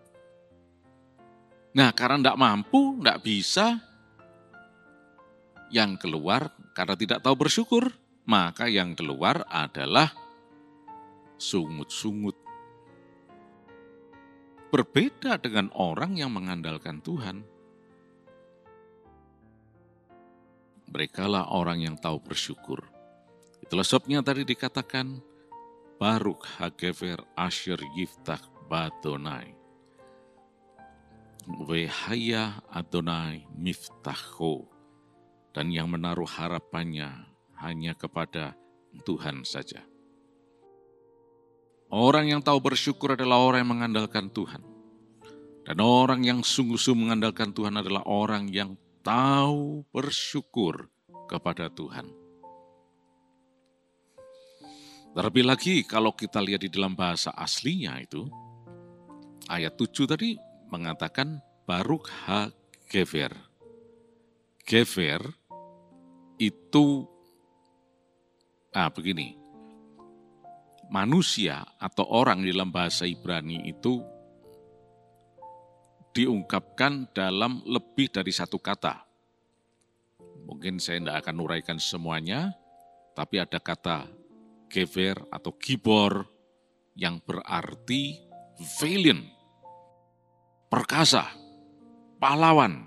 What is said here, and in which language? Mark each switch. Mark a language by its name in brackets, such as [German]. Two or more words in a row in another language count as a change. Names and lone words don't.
[Indonesian] Nah, karena tidak mampu, tidak bisa, yang keluar karena tidak tahu bersyukur, maka yang keluar adalah sungut-sungut. Berbeda dengan orang yang mengandalkan Tuhan. Merekalah orang yang tahu bersyukur. Itulah sebabnya tadi dikatakan, [Hebrew] ברוך הגבר אשר יבטח ביהוה. והיה יהוה מבטחו. [Indonesian] Dan yang menaruh harapannya hanya kepada Tuhan saja. Orang yang tahu bersyukur adalah orang yang mengandalkan Tuhan. Dan orang yang sungguh-sungguh mengandalkan Tuhan adalah orang yang tahu bersyukur kepada Tuhan. Terlebih lagi kalau kita lihat di dalam bahasa aslinya itu, ayat 7 tadi mengatakan [Hebrew] ברוך הגבר. [Indonesian] Gever itu begini. Manusia atau orang di dalam bahasa Ibrani itu diungkapkan dalam lebih dari satu kata. Mungkin saya tidak akan uraikan semuanya, tapi ada kata gever atau gibor yang berarti valiant, perkasa, pahlawan.